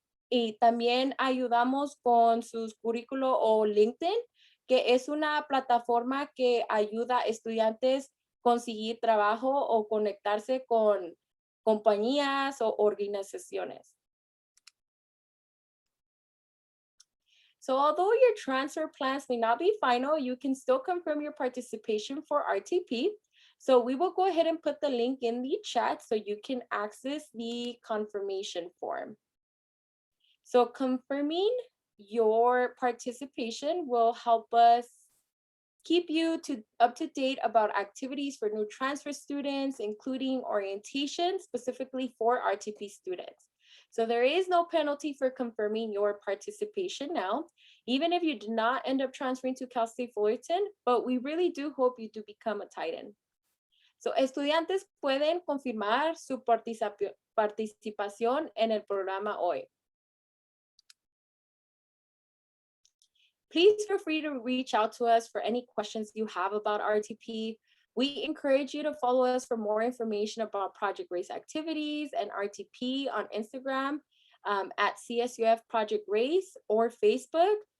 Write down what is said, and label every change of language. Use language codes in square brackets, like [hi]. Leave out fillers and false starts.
[es] Y también ayudamos con sus currículos o LinkedIn, que es una plataforma que ayuda a estudiantes a conseguir trabajo o conectarse con compañías o organizaciones. [en] So although your transfer plans may not be final, you can still confirm your participation for RTP. So we will go ahead and put the link in the chat so you can access the confirmation form. So confirming your participation will help us keep you up to date about activities for new transfer students, including orientation specifically for RTP students. So there is no penalty for confirming your participation now, even if you did not end up transferring to Cal State Fullerton, but we really do hope you do become a Titan. [es] So estudiantes pueden confirmar su participación en el programa hoy. [en] Please feel free to reach out to us for any questions you have about RTP. We encourage you to follow us for more information about Project RACE activities and RTP on Instagram at CSUF Project RACE or Facebook.